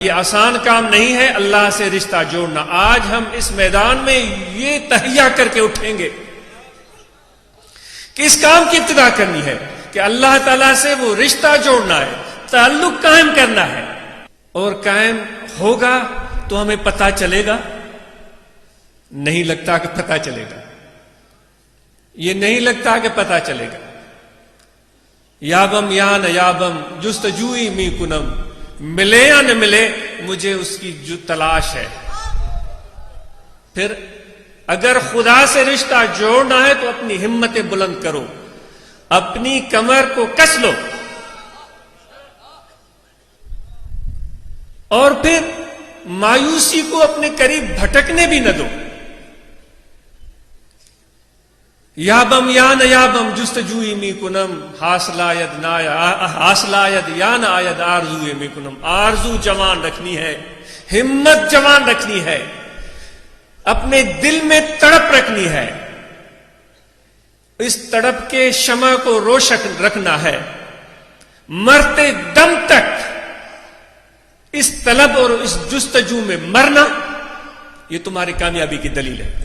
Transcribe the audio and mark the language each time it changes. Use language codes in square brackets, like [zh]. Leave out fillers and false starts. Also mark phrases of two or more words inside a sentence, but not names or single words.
[ur] یہ آسان کام نہیں ہے اللہ سے رشتہ جوڑنا. آج ہم اس میدان میں یہ تہیہ کر کے اٹھیں گے کہ اس کام کی ابتدا کرنی ہے کہ اللہ تعالیٰ سے وہ رشتہ جوڑنا ہے, تعلق قائم کرنا ہے. اور قائم ہوگا تو ہمیں پتہ چلے گا, نہیں لگتا کہ پتہ چلے گا, یہ نہیں لگتا کہ پتہ چلے گا. [fa] یابم یا نہ یابم جستجوئی می کنم, [ur] ملے یا نہ ملے مجھے اس کی جو تلاش ہے. پھر اگر خدا سے رشتہ جوڑنا ہے تو اپنی ہمتیں بلند کرو, اپنی کمر کو کس لو, اور پھر مایوسی کو اپنے قریب بھٹکنے بھی نہ دو. [fa] یابم یا نہ یابم جستجوئی می کنم, حاصلہ ید یا نہ آید آرزوئے می کنم. [ur] آرزو جوان رکھنی ہے, ہمت جوان رکھنی ہے, اپنے دل میں تڑپ رکھنی ہے. اس تڑپ کے شمع کو روشن رکھنا ہے. مرتے دم تک اس طلب اور اس جستجو میں مرنا, یہ تمہاری کامیابی کی دلیل ہے.